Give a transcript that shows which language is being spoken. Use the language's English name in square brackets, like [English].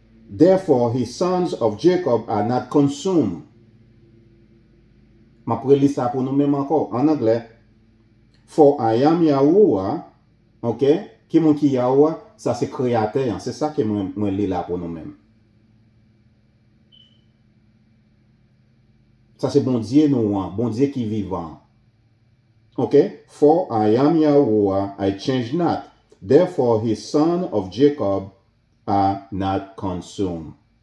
[English] Therefore his sons of Jacob are not consumed. [French] Je vais lire ça pour nous-mêmes encore. En anglais. [English] For I am [French] Yahuwah. Ok? Qui est qui Yahuwah? Ça c'est créateur. C'est ça que je lis là pour nous-mêmes. Ça c'est bon Dieu nous, bon Dieu qui vivant. [English] Ok? For I am Yahuwah, I change not. Therefore his sons of Jacob are not consumed.